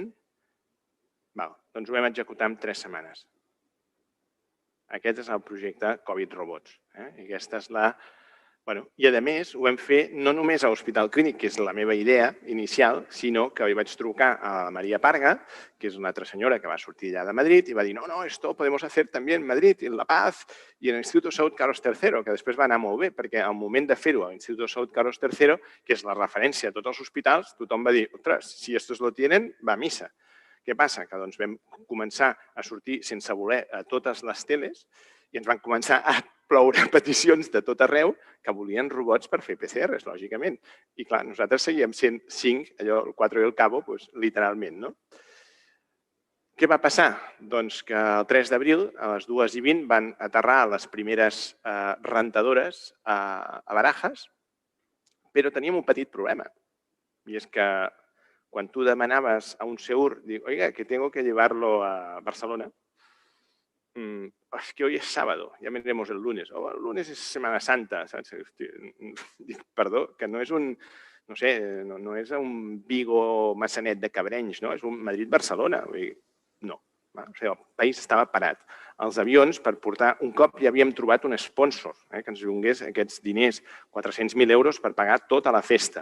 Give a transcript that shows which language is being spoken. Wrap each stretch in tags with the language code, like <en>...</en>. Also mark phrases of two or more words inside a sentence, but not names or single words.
<ca>Doncs ho vam executar en 3 setmanes. Aquest és el projecte Covid Robots. I aquesta és la I a més ho vam fer no només a l'Hospital Clínic, que és la meva idea inicial, sinó que li vaig trucar a la Maria Parga, que és una altra senyora que va sortir allà de Madrid, i va dir, no,</ca> <es>esto podemos hacer</es> <ca>també en Madrid, en La Paz, i en l'Institut de Salut Carlos III, que</ca> <es>després va anar molt bé, perquè al moment de fer-ho a l'Institut de Salut Carlos III, que és la referència a tots els hospitals, tothom va dir, ostres, si estos lo tienen,</es> <ca>va a missa. Què passa? Que doncs vam començar a sortir sense voler a totes les teles i ens van començar a ploure peticions de tot arreu que volien robots per fer PCRs, lògicament. I clar, nosaltres seguíem sent 5, allò, el 4 i el cabo, literalment, no? Què va passar? Doncs que el 3 d'abril, a les 2:20, van aterrar les primeres rentadores a Barajas, però teníem un petit problema. I és que quan tu demanaves a un SEUR, dic,</ca> <es>oiga, que tengo que llevarlo a Barcelona, es que hoy es sábado, ya vendremos el lunes. O el lunes es Semana Santa,</es> <ca>saps? Dic, perdó, que no és un, no sé, no és un Vigo Massanet de Cabrenys, no? És un Madrid-Barcelona. No, o sigui, el país estava parat. Els avions, per portar, un cop ja havíem trobat un sponsor que ens donés aquests diners, 400.000 euros per pagar tota la festa.</ca>